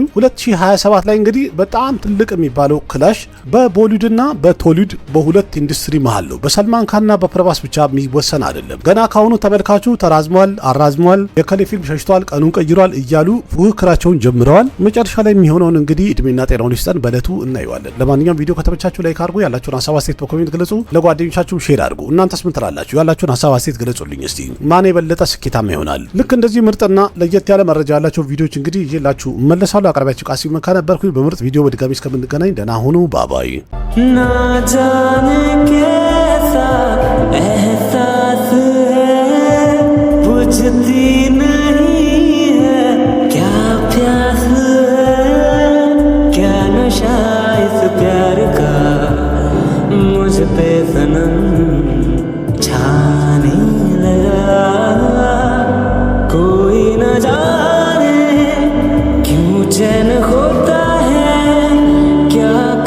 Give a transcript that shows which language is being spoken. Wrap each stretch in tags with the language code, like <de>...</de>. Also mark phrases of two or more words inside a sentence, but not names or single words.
<am>2027 ላይ እንግዲህ በጣም ትልቅ የሚባለው ክላሽ በቦሊውድና በቶሊውድ በሁለት ኢንዱስትሪ መሃል ነው። በሰልማን ካንና በፕረባስ ብቻ የሚወሰን አይደለም። ገና ካሁኑ ተመልካቹ ተራዝሟል፣ አራዝሟል፣ የከሌ ፊልም ሸሽቷል፣ ቀኑን ቀይሯል እያሉ ፉክክራቸውን ጀምረዋል። መጨረሻ ላይ የሚሆነውን እንግዲህ እድሜና ጤናውን ይስጠን፣ በእለቱ እናየዋለን። ለማንኛውም ቪዲዮ ከተመቻችሁ ላይክ አድርጉ፣ ያላችሁን ሀሳብ አስተያየት በኮሜንት ግለጹ፣ ለጓደኞቻችሁ ሼር አድርጉ። እናንተስ ምን ትላላችሁ? ያላችሁን ሀሳብ አስተያየት ገለጹልኝ። እስቲ ማን የበለጠ ስኬታማ ይሆናል? ልክ እንደዚህ ምርጥና ለየት ያለ መረጃ ያላቸው ቪዲዮዎች እንግዲህ ይዤላችሁ እመለሳለሁ። አቅራቢያችሁ ቃሲም መካ ነበርኩኝ። በምርጥ ቪዲዮ በድጋሚ እስከምንገናኝ ደህና ሁኑ። ባባይ</am> <hi>ना जाने कैसा एहसास है बुझती नहीं है क्या प्यास है क्या नशा इस प्यार का मुझ पे सनम छाने लगा कोई न जाने क्यों चैन होता है क्या</hi>